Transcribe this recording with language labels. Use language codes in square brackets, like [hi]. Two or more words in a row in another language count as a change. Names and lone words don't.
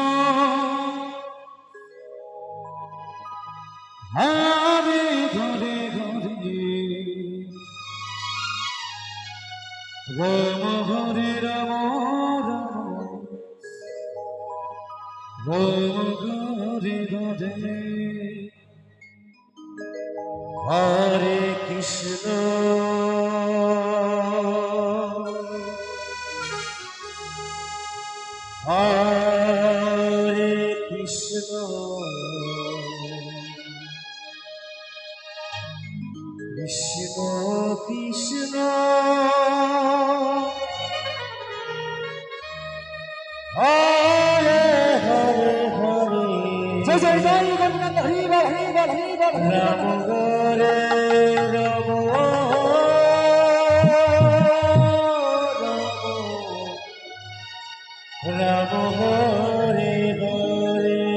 [sa] হরে হরে হরে রাম হরে রাম রাম হরে হরে হরে কৃষ্ণ হরে কৃষ্ণ কৃষ্ণ কৃষ্ণ হরে হরে হরে জয় জয় জয় গণনাথ [bn] হরি বল হরি বল হরি বল [sa] রাম হরে রাম রাম হরে হরে